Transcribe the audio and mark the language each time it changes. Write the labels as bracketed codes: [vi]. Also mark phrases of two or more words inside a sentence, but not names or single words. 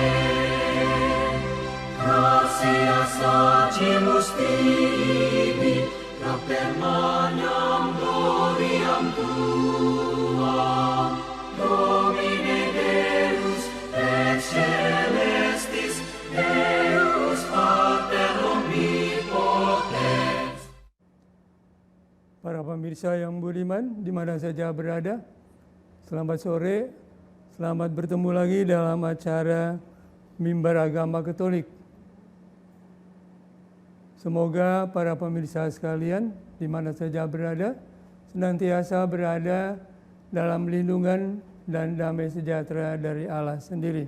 [la] gratias agimus tibi per magnam gloriam tuam Domine Deus ex celestis Deus Pater omnipotens. [id] Para pemirsa yang budiman di mana saja berada, selamat sore, selamat bertemu lagi dalam acara Mimbar Agama Katolik. Semoga para pemirsa sekalian di mana saja berada, senantiasa berada dalam lindungan dan damai sejahtera dari Allah sendiri.